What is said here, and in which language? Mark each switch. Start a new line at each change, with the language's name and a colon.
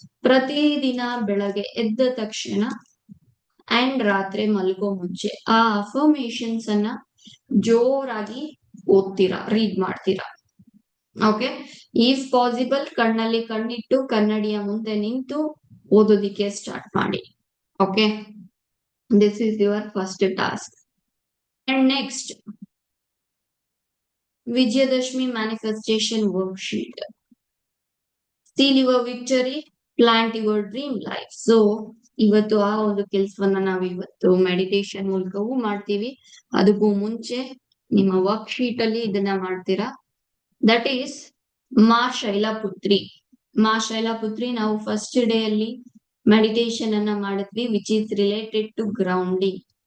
Kannada: ಪ್ರತಿದಿನ ಬೆಳಗ್ಗೆ ಎದ್ದ ತಕ್ಷಣ ಅಂಡ್ ರಾತ್ರಿ ಮಲ್ಗೋ ಮುಂಚೆ ಆ ಅಫರ್ಮೇಶನ್ಸ್ ಅನ್ನ ಜೋರಾಗಿ ಓದ್ತೀರಾ, ರೀಡ್ ಮಾಡ್ತೀರಾ.
English: okay, is possible
Kannada: ಕಣ್ಣಲ್ಲಿ ಕಣ್ಣಿಟ್ಟು ಕನ್ನಡಿಯ ಮುಂದೆ ನಿಂತು ಓದೋದಿಕ್ಕೆ ಸ್ಟಾರ್ಟ್ ಮಾಡಿ.
English: Okay, this is your first task. And next, Vijayadashmi manifestation worksheet. Seal your victory, plant your dream life.
Kannada: So, ಇವತ್ತು ಆ ಒಂದು ಕೆಲಸವನ್ನ ನಾವು ಇವತ್ತು ಮೆಡಿಟೇಷನ್ ಮೂಲಕವೂ ಮಾಡ್ತೀವಿ. ಅದಕ್ಕೂ ಮುಂಚೆ ನಿಮ್ಮ ವರ್ಕ್ ಶೀಟ್ ಅಲ್ಲಿ ಇದನ್ನ ಮಾಡ್ತೀರಾ.
English: That is Maa Shailaputri.
Kannada: ಮಾ ಶೈಲಪುತ್ರಿ ನಾವು ಫಸ್ಟ್ ಡೇ ಅಲ್ಲಿ ಮೆಡಿಟೇಷನ್ ಅನ್ನ ಮಾಡಿದ್ವಿ,
English: Which is related to grounding.